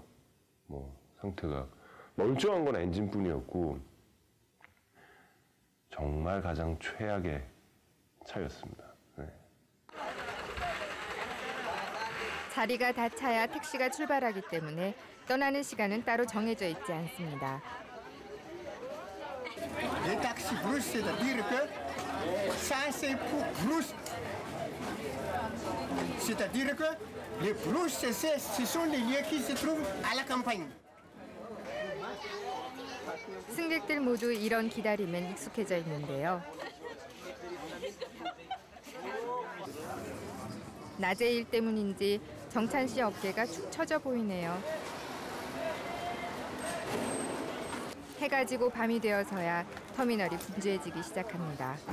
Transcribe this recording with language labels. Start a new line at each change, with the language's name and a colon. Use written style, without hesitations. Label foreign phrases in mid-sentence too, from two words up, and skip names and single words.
Korean: 뭐 상태가 멀쩡한 건 엔진뿐이었고 정말 가장 최악의 차였습니다. 네. 자리가 다 차야 택시가 출발하기 때문에 떠나는 시간은 따로 정해져 있지 않습니다.
French: Les taxis broussent, c'est-à-dire que ça c'est pour brousse. C'est-à-dire que les brousses, ce sont les lieux qui se trouvent à la campagne.
Korean: 승객들 모두 이런 기다림엔 익숙해져 있는데요. 낮의 일 때문인지 정찬 씨 어깨가 축 처져 보이네요. 해가 지고 밤이 되어서야 터미널이 분주해지기 시작합니다.